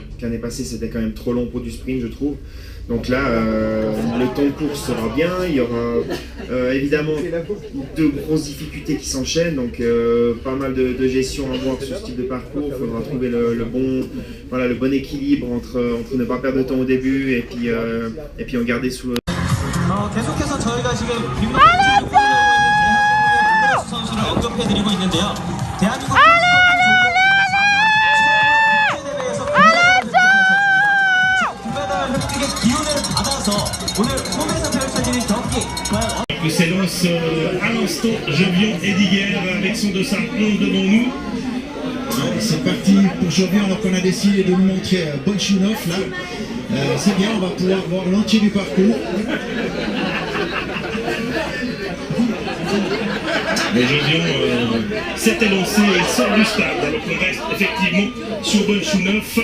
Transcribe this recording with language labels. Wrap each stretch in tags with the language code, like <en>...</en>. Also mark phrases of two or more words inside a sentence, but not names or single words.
<fr>L'année passée, c'était quand même trop long pour du sprint, je trouve. Donc là, le temps de course sera bien. Il y aura évidemment de grosses difficultés qui s'enchaînent. Donc pas mal de gestion à voir sur ce type de parcours. Il faudra trouver le bon équilibre entre ne pas perdre de temps au début et puis en garder sous le...</fr> <ko>계속해서 저희가 지금 빅마우스 대한민국의 선수를 언급해드리고 있는데요. 대한민국 금메달 획득의 기운을 받아서 오늘 홈에서 펼쳐지는 경기 과연</ko> <fr>S'élance à l'instant Jovian Ediger avec son dossard 11 devant nous. C'est parti pour Jovian alors qu'on a décidé de nous montrer Bolchunov là. C'est bien, on va pouvoir voir l'entier du parcours. Mais Jovian s'est élancé et sort du stade alors qu'on reste effectivement sur Bolchunov.</fr>